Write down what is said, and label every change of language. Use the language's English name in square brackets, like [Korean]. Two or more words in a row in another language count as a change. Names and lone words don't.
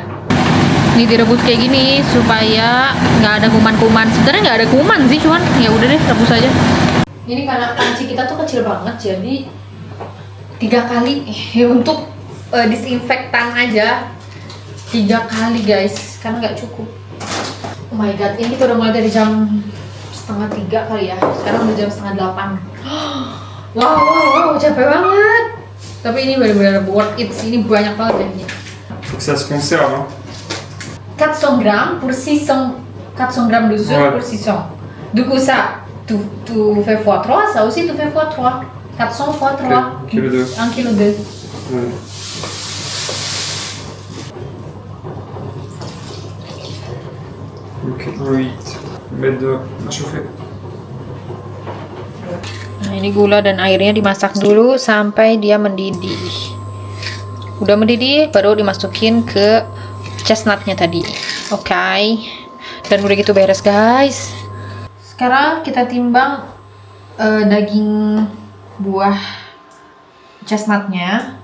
[Indonesian] Ini direbus kayak gini supaya nggak ada kuman-kuman. Sebenarnya nggak ada kuman sih, cuman ya udah deh rebus aja. Ini karena panci kita tuh kecil banget, jadi 3 kali untuk disinfektan aja 3 kali guys, karena nggak cukup. [English] Oh my god, [Indonesian] ini kita udah mulai dari jam 2:30 kali ya. Sekarang udah jam 7:30. Wow, capek banget. Tapi ini benar-benar [English] worth it. [Indonesian] Ini banyak banget jadinya. [French] Faut que ça se conserve, hein. 400 grammes pour 600, 400 grammes de sucre Ouais. pour 600. Du coup ça, tu fais x3, ça aussi tu fais x3. 400 x3. Ok, kilo 2. 1 kilo 2. Ouais. Ok, 8. Mettre de chauffer. [Indonesian] Nah ini gula dan airnya dimasak dulu sampai dia mendidih. Udah mendidih baru dimasukin ke chestnutnya tadi. Oke. Dan udah gitu beres guys. Sekarang kita timbang daging buah chestnutnya.